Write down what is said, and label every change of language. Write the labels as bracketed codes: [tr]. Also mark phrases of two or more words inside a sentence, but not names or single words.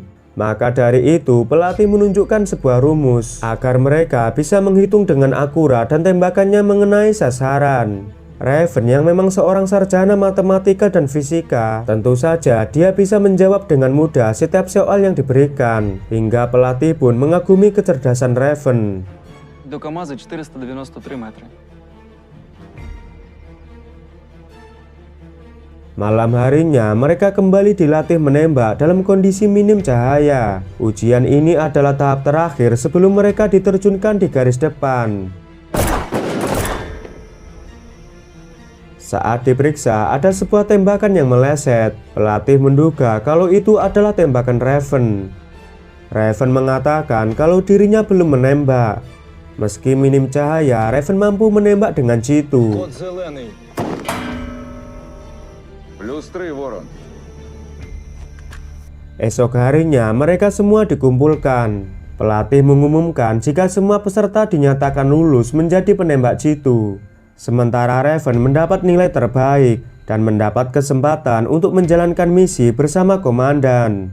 [id] Maka dari itu, pelatih menunjukkan sebuah rumus agar mereka bisa menghitung dengan akurat dan tembakannya mengenai sasaran. Raven yang memang seorang sarjana matematika dan fisika, tentu saja dia bisa menjawab dengan mudah setiap soal yang diberikan, hingga pelatih pun mengagumi kecerdasan Raven. [ru] До КамАЗа 493 метра. [id] Malam harinya mereka kembali dilatih menembak dalam kondisi minim cahaya. Ujian ini adalah tahap terakhir sebelum mereka diterjunkan di garis depan. Saat diperiksa, ada sebuah tembakan yang meleset. Pelatih menduga kalau itu adalah tembakan Raven. Raven mengatakan kalau dirinya belum menembak. Meski minim cahaya, Raven mampu menembak dengan jitu. [uk] Код зелений. Плюс 3, Ворон. [id] Esok harinya mereka semua dikumpulkan. Pelatih mengumumkan jika semua peserta dinyatakan lulus menjadi penembak jitu. Sementara Raven mendapat nilai terbaik dan mendapat kesempatan untuk menjalankan misi bersama komandan.